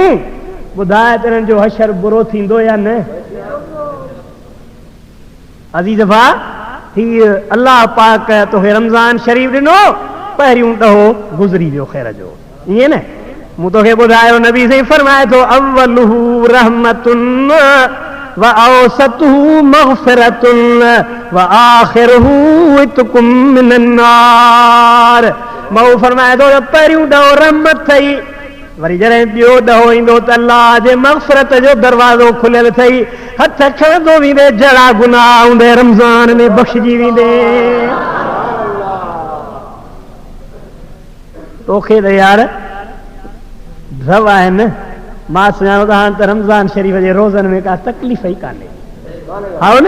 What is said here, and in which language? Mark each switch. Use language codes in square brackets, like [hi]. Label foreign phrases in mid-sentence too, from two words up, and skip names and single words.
[sd] ॿुधाए त हिननि जो हशर बुरो थींदो या न? अज़ीज़ भा हीअ अल्लाह पाक तोखे रमज़ान शरीफ़ ॾिनो, पहिरियों ॾहो गुज़री वियो ख़ैर जो, ईअं न? मूं तोखे ॿुधायो नबी साईं फरमाए थो [ar] أوله رحمة وأوسطه مغفرة وآخره عتق من النار. [sd] मां फरमाए थो पहिरियों ॾहो रहमत अथई, वरी जॾहिं ॿियो ॾहो ईंदो त अल्लाह जे मग़फ़िरत जो दरवाज़ो खुलियल अथई, हथ खणंदो वेंदे, जहिड़ा गुनाह हूंदे रमज़ान में बख़्शिजी वेंदे। तोखे त यार रव आहे न, मां सुञाणो त हाणे त रमज़ान शरीफ़ जे रोज़नि में का तकलीफ़ ई कान्हे, हा न?